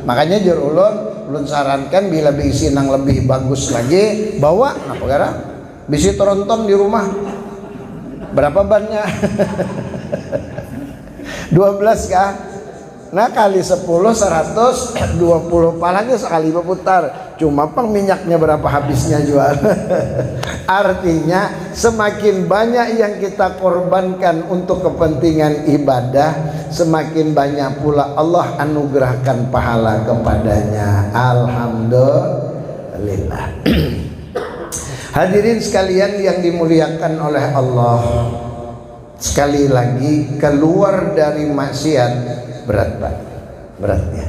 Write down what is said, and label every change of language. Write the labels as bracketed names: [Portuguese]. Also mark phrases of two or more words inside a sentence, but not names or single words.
[Banjar] Makanya jur ulun sarankan bila diisi nang lebih bagus lagi, bawa apa gara? Bisi tronton di rumah. Berapa bannya? 12 kah? Nah kali 10 120 palanya sekali berputar. Cuma pang minyaknya berapa habisnya jual. [Indonesian] Artinya semakin banyak yang kita korbankan untuk kepentingan ibadah, semakin banyak pula Allah anugerahkan pahala kepadanya. Alhamdulillah. Hadirin sekalian yang dimuliakan oleh Allah, sekali lagi keluar dari maksiat berat Pak, beratnya.